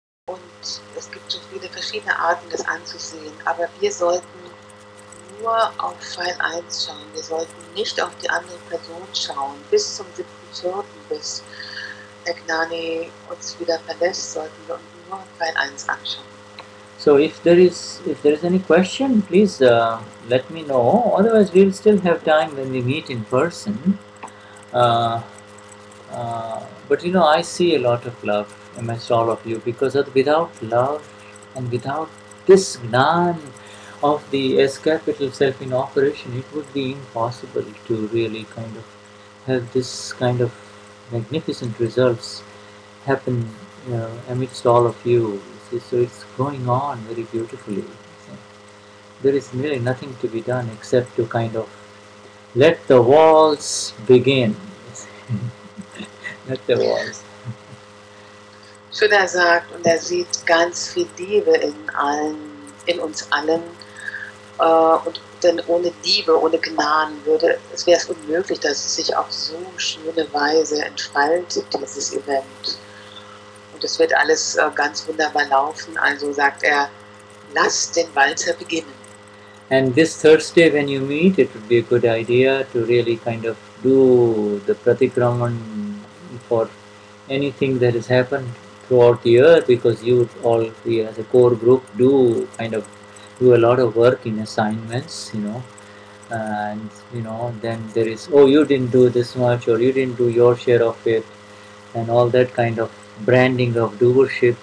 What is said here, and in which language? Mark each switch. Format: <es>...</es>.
<de>Und es gibt so viele verschiedene Arten, das anzusehen. Aber wir sollten nur auf Pfeil 1 schauen. Wir sollten nicht auf die andere Person schauen. Bis zum 7.4., bis der Gnani uns wieder verlässt, sollten wir uns nur Pfeil 1 anschauen.</de> <en>So if there is any question, please let me know. Otherwise, we'll still have time when we meet in person. But you know, I see a lot of love amongst all of you, because without love and without this Gnan of the S capital self in operation, it would be impossible to really kind of have this kind of magnificent results happen amidst all of you. See, so it's going on very beautifully. See. There is really nothing to be done except to kind of let the waltz begin. Let the waltz.</en> <de>Shuddha sagt, und er sieht ganz viel Liebe in uns allen. Und denn ohne Liebe, ohne Gnaden wäre es unmöglich, dass es sich auf so schöne Weise entfaltet, dieses Event. Und es wird alles ganz wunderbar laufen. Also sagt er, lasst den Walzer beginnen.</de> <en>And this Thursday when you meet, it would be a good idea to really kind of do the pratikraman for anything that has happened throughout the year, because we as a core group do kind of do a lot of work in assignments, and then there is, oh, you didn't do this much, or you didn't do your share of it, and all that kind of branding of doership.</en>